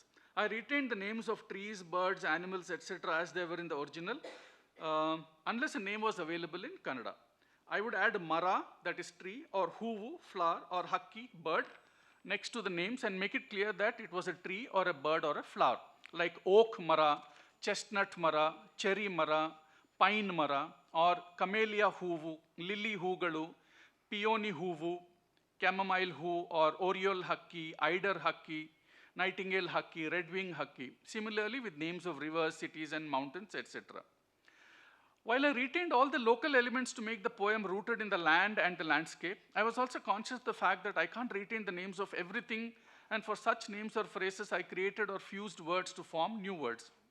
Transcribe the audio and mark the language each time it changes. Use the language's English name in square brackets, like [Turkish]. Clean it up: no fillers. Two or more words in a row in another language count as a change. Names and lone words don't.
[English] I retained the names of trees, birds, animals, etc. as they were in the original, unless a name was available in Kannada. I would add mara, that is tree, or huvu, flower, or hakki, bird, next to the names and make it clear that it was a tree or a bird or a flower, like oak mara, chestnut mara, cherry mara, pine mara, or camellia huvu, lily hoogalu, peony huvu, chamomile hoo, or oriole hakki, eider hakki, nightingale hakki, red-wing hakki. Similarly with names of rivers, cities, and mountains, etc. While I retained all the local elements to make the poem rooted in the land and the landscape, I was also conscious of the fact that I can't retain the names of everything, and for such names or phrases, I created or fused words to form new words.